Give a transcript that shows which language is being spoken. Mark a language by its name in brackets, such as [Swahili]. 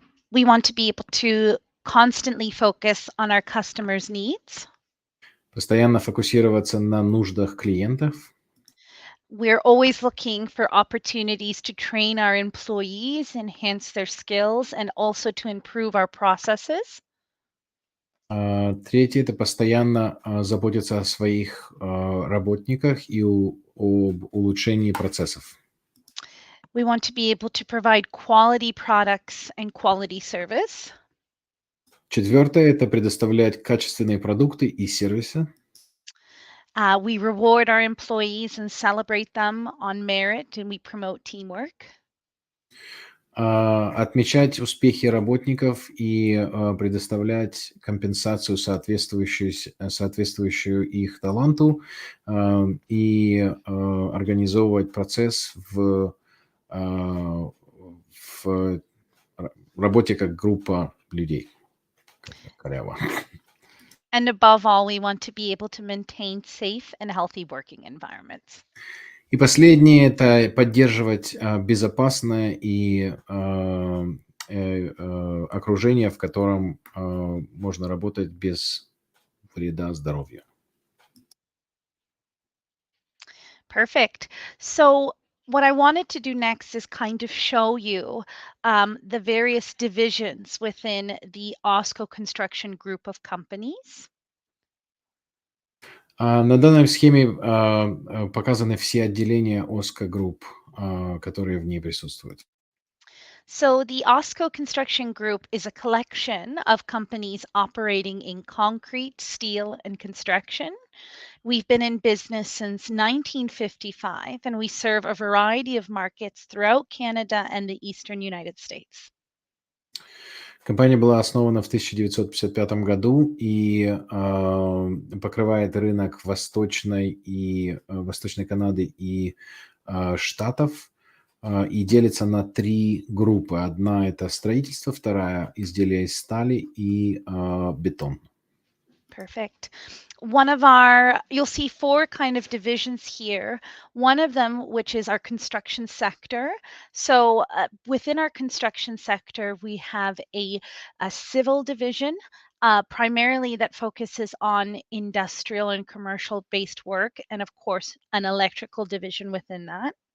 [English] We want to be able to constantly focus on our customers' needs. [Russian] Постоянно фокусироваться на нуждах клиентов. [English] We're always looking for opportunities to train our employees, enhance their skills, and also to improve our processes. [Russian] Третье – это постоянно заботиться о своих работниках и об улучшении процессов. [English] We want to be able to provide quality products and quality service. [Russian] Четвертое – это предоставлять качественные продукты и сервисы. [English] We reward our employees and celebrate them on merit, and we promote teamwork. [Russian] Отмечать успехи работников и предоставлять компенсацию, соответствующую их таланту, и организовывать процесс в работе как группа людей. Коряво. [English] And above all, we want to be able to maintain safe and healthy working environments. [Russian] И последнее – это поддерживать безопасное и окружение, в котором можно работать без вреда здоровью. [English] Perfect. So what I wanted to do next is kind of show you the various divisions within the OSCO Construction Group of companies. [Russian] На данной схеме показаны все отделения OSCO Group, которые в ней присутствуют. [English] So the OSCO Construction Group is a collection of companies operating in concrete, steel, and construction. We've been in business since 1955, and we serve a variety of markets throughout Canada and the eastern United States. [Russian] Компания была основана в 1955 году и покрывает рынок Восточной Канады и Штатов, и делится на 3 группы. Одна – это строительство, вторая – изделия из стали и бетон. [English] Perfect. You'll see 4 kind of divisions here. One of them, which is our construction sector. So within our construction sector, we have a civil division, primarily that focuses on industrial and commercial based work, and of course, an electrical division within that.